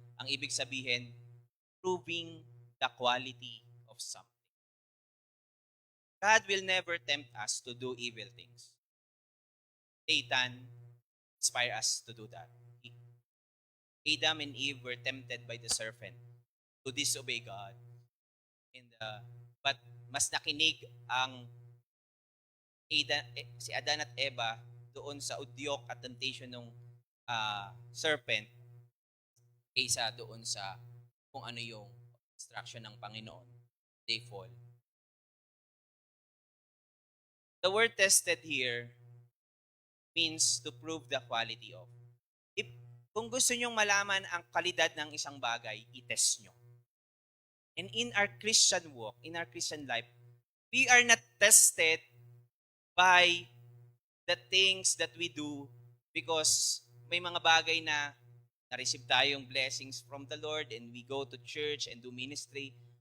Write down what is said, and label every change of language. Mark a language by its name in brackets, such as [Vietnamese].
[Filipino] Ang ibig sabihin, [English] proving the quality of something. God will never tempt us to do evil things. Satan inspire us to do that. Adam and Eve were tempted by the serpent to disobey God. [Filipino] But mas nakinig ang si Adan at Eva doon sa udyok at temptation ng serpent kaysa doon sa kung ano yung instruction ng Panginoon. [English] They fall. The word tested here means to prove the quality of. [Filipino] Kung gusto nyong malaman ang kalidad ng isang bagay, i-test nyo. [English] And in our Christian walk, in our Christian life, we are not tested by the things that we do because [Filipino] may mga bagay na na-receive tayong blessings [English] from the Lord and we go to church and do ministry.